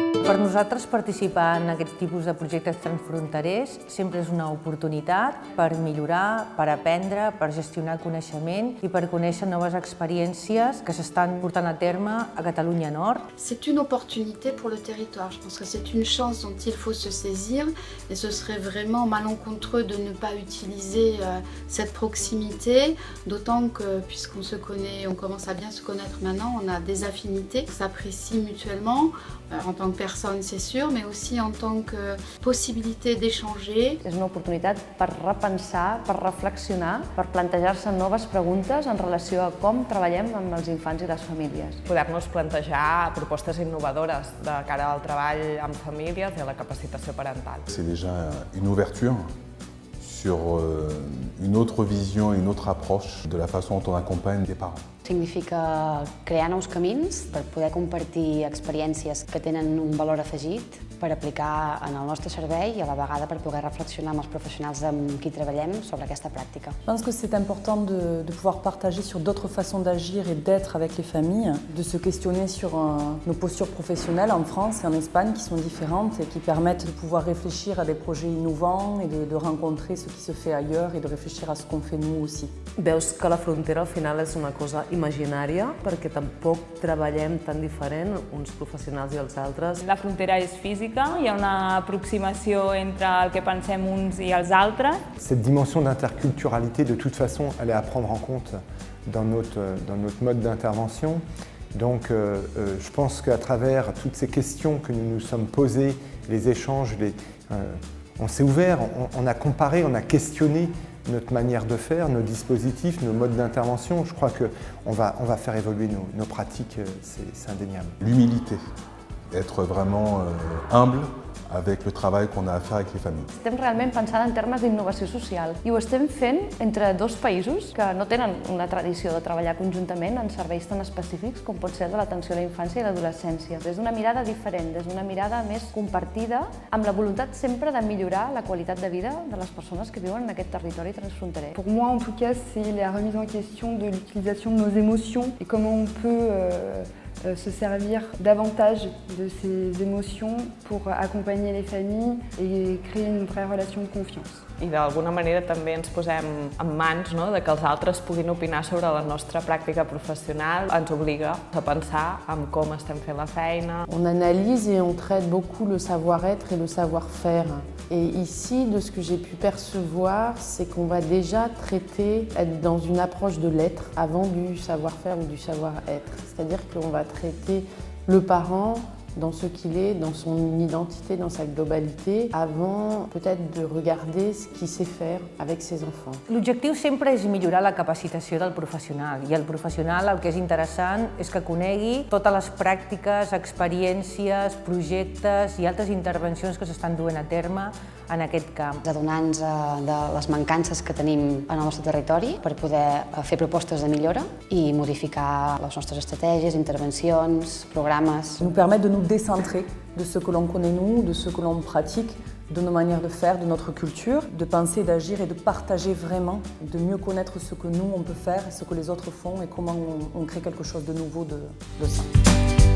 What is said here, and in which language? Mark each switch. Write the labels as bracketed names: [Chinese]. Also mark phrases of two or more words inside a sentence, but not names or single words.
[Catalan] Per nosaltres participar en aquest tipus de projectes transfronterers sempre és una oportunitat per millorar, per aprendre, per gestionar coneixement i per conèixer noves experiències que s'estan portant a terme a Catalunya Nord. [French] C'est une opportunité pour le territoire. Je pense que c'est une chance dont il faut se saisir et ce serait vraiment malencontreux de ne pas utiliser cette proximité, d'autant que puisqu'on se connaît, on commence à bien se connaître maintenant, on a des affinités, on s'apprécie mutuellement en tant que personne, c'est sûr, mais aussi en tant que possibilité d'échanger. [Catalan] És una oportunitat per repensar, per reflexionar, per plantejar-se noves preguntes en relació a com treballem amb els infants i les famílies. Poder-nos plantejar propostes innovadores de cara al treball amb famílies i a la capacitació parental. [French] C'est déjà une ouverture sur une autre vision et une autre approche de la façon dont on accompagne les parents. [Catalan] Significa crear nous camins per poder compartir experiències que tenen un valor afegit per aplicar en el nostre servei i a la vegada per poder reflexionar amb els professionals amb qui treballem sobre aquesta pràctica. [French] Je pense que c'est important de pouvoir partager sur d'autres façons d'agir et d'être avec les familles, de se questionner sur nos postures professionnelles en France et en Espagne qui sont différentes et qui permettent de pouvoir réfléchir à des projets innovants et de rencontrer ce qui se fait ailleurs et de réfléchir à ce qu'on fait nous aussi. [Catalan] Veus que la frontera al final és una cosa imaginària perquè tampoc treballem tan diferent uns professionals i els altres. La frontera és física, hi ha una aproximació entre el que pensem uns i els altres. [French] Cette dimension d'interculturalité, de toute façon, elle est à prendre en compte dans notre mode d'intervention. Donc je pense qu'à travers toutes ces questions que nous nous sommes posées, les échanges, on s'est ouvert, on a comparé, on a questionné notre manière de faire, nos dispositifs, nos modes d'intervention. Je crois qu'on va faire évoluer nos pratiques, c'est indéniable. L'humilité, être vraiment humble avec le travail qu'on a à faire avec les familles. [Catalan] Estem realment pensant en termes d'innovació social i ho estem fent entre dos països que no tenen una tradició de treballar conjuntament en serveis tan específics com pot ser el de l'atenció a la infància i l'adolescència. Des d'una mirada diferent, des d'una mirada més compartida, amb la volontat sempre de millorar la qualitat de vida de les persones que viuen en aquest territori transfronterer. [French] Pour moi, en tout cas, c'est la remise en question de l'utilisation de nos émotions et comment on peut se servir davantage de ces émotions pour accompagner les familles et créer une vraie relation de confiance. [Catalan] I d'alguna manera també ens posem en mans de que els altres puguin opinar sobre la nostra pràctica professional. Ens obliga a pensar en com estem fent la feina. [French] On analyse et on traite beaucoup le savoir-être et le savoir-faire. Et ici, de ce que j'ai pu percevoir, c'est qu'on va déjà être dans une approche de l'être avant du savoir-faire ou du savoir-être. C'est-à-dire qu'on va traiter le parent dans ce qu'il est, dans son identité, dans sa globalité, avant peut-être de regarder ce qu'il sait faire avec ses enfants. [Catalan] L'objectiu sempre és millorar la capacitació del professional i el professional el que és interessant és que conegui totes les pràctiques, experiències, projectes i altres intervencions que s'estan duent a terme en aquest camp. Adonant-nos de les mancances que tenim en el nostre territori per poder fer propostes de millora i modificar les nostres estratègies, intervencions, programes. [French] Nous permettre de nous décentrer de ce que l'on connaît nous, de ce que l'on pratique, de nos manières de faire, de notre culture, de penser, d'agir et de partager vraiment, de mieux connaître ce que nous on peut faire, ce que les autres font et comment on crée quelque chose de nouveau de ça.